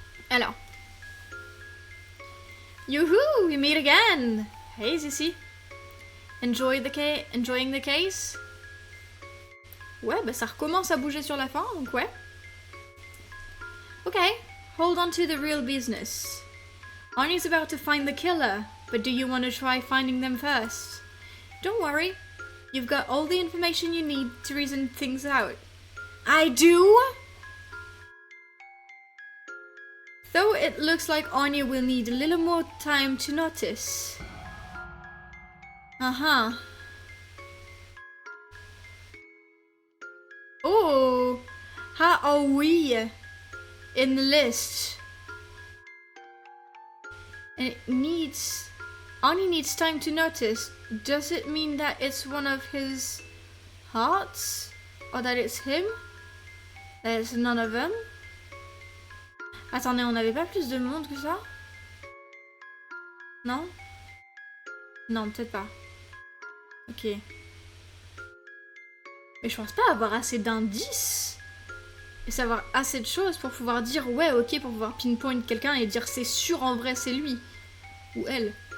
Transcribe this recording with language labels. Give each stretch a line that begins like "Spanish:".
French: Alors.
English: Youhou! We meet again! Hey, Zissy. Enjoying the case?
French: Ouais, bah ça recommence à bouger sur la fin, donc ouais.
English: Okay, hold on to the real business. Arnie's about to find the killer, but do you want to try finding them first? Don't worry, you've got all the information you need to reason things out. I do? Though it looks like Arnie will need a little more time to notice. Uh-huh. Oh, how are we in the list? And it needs... Arnie needs time to notice. Does it mean that it's one of his hearts? Or that it's him? That it's none of them?
French: Attendez, on n'avait pas plus de monde que ça? Non? Non, peut-être pas. Ok. Mais je pense pas avoir assez d'indices et savoir assez de choses pour pouvoir dire ouais, ok, pour pouvoir pinpoint quelqu'un et dire c'est sûr en vrai c'est lui. Ou elle.